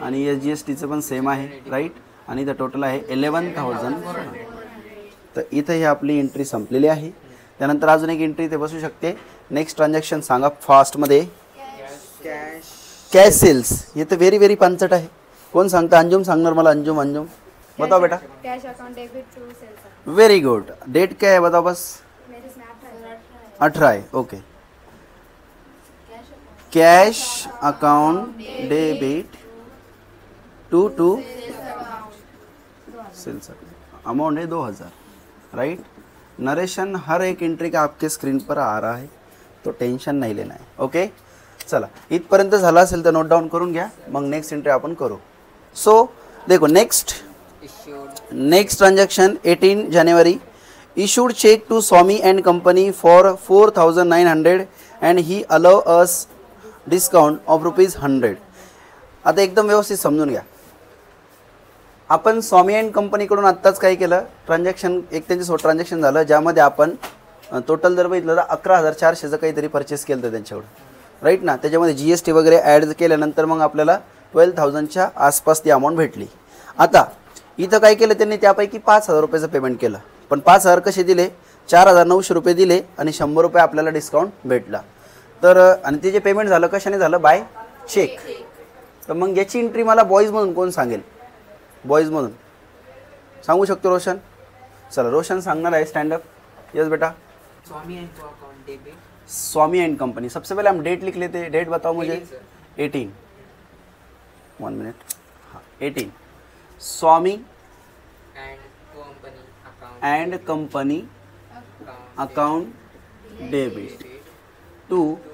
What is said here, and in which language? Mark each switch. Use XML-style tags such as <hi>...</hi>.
<mr>आणि SGSTचं पण सेम आहे, राईट. आणि इथं टोटल आहे 11,000. तर इथं ही आपली एंट्री संपलेली आहे. त्यानंतर अजून एक एंट्री इथे बसू शकते. नेक्स्ट ट्रान्झॅक्शन सांगा फास्टमध्ये, कॅश सेल्स. हे तर व्हेरी पंचट आहे. कोण सांगता, अंजुम सांगणार मला,</mr> <hi>अंजुम बताओ बेटा. Cash account debit to sales. Very good. Date क्या है बताओ बस, मेरे इसमें 18 है. Okay, cash account debit to sales. Amount है 2,000, राइट. नरेशन हर एक एंट्री का आपके स्क्रीन पर आ रहा है, तो टेंशन नहीं लेना है.</hi> <mr>ओके, चला इथपर्यंत झालं असेल तर नोट डाऊन करून घ्या, मग नेक्स्ट एंट्री आपण करू.</mr> <hi>सो देखो next transaction</hi> <en>18 January, issued check to Swami and company for 4,900 and he allow us discount of ₹100.</en> <mr>आता एकदम व्यवस्थित समजून घ्या. आपण स्वामी अँड कंपनीकडून आत्ताच काय केलं, ट्रान्झॅक्शन एक त्यांच्यासोबत ट्रान्झॅक्शन झालं ज्यामध्ये आपण टोटल जर बघितलं तर 11,400चं काहीतरी परचेस केलं होतं त्यांच्याकडून, राईट ना. त्याच्यामध्ये GST वगैरे ॲड केल्यानंतर मग आपल्याला 12,000च्या आसपास ती अमाऊंट भेटली. आता इथं काय केलं त्यांनी, त्यापैकी 5,000 रुपयाचं पेमेंट केलं. पण 5,000 कसे दिले, 4,900 रुपये दिले आणि 100 रुपये आपल्याला डिस्काउंट भेटला. तर आणि ते जे पेमेंट झालं कशाने झालं, बाय चेक. तर मग याची एंट्री मला बॉईजमधून कोण सांगेल, बॉईजमधून सांगू शकतो रोशन? चला रोशन सांगणार आहे, स्टँडअप.</mr> <hi>यस बेटा. स्वामी एंड को account debit. Swami and company, सबसे पहले हम डेट लिख लेते हैं. डेट बताओ मुझे. 18. 1 मिनट. हाँ 18. स्वामी and company account. And company account debit to</hi>